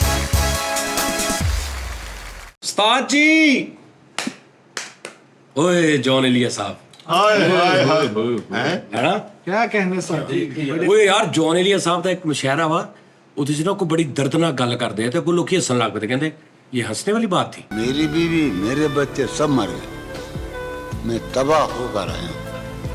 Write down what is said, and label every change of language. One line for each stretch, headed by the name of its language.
Hindi: उस्ताद जी, ओए जॉन एलिया साहब, ਹਾਏ ਹਾਏ ਹਾਏ है ना? क्या कहने साहब।
Punjabi: ਓਏ ਯਾਰ ਜੌਨ ਏਲੀਆ ਸਾਹਿਬ ਦਾ ਇੱਕ ਮੁਸ਼ਾਇਰਾ ਵਾ, ਉਹਦੇ 'ਚ ਨਾ ਕੋਈ ਬੜੀ ਦਰਦਨਾਕ ਗੱਲ ਕਰਦੇ ਆ ਤੇ ਕੋਈ ਲੋਕੀ ਹੱਸਣ ਲੱਗ ਪਏ, ਕਹਿੰਦੇ ਇਹ
Hindi: हंसने वाली बात थी। मेरी बीवी मेरे बच्चे सब मर गए, मैं तबाह होकर आया हूँ।